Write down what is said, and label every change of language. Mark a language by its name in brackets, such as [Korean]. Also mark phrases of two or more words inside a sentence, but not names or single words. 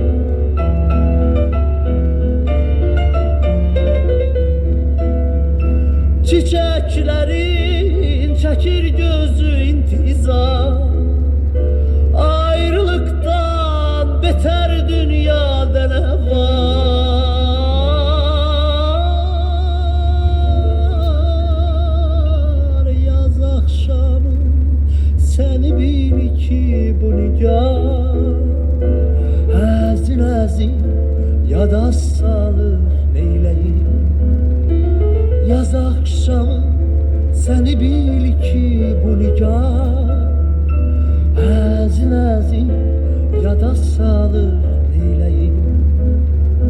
[Turkish] Çiçeklerin çekir gözü intizar, beter dünyada ne var. Yaz akşamı seni bil ki bu nigar [Azerbaijani] Əzin əzin yada salır neyləyim. [Turkish] Yaz akşamı seni bil ki bu nigar [Azerbaijani] Əzin əzin yada salır neyləyim.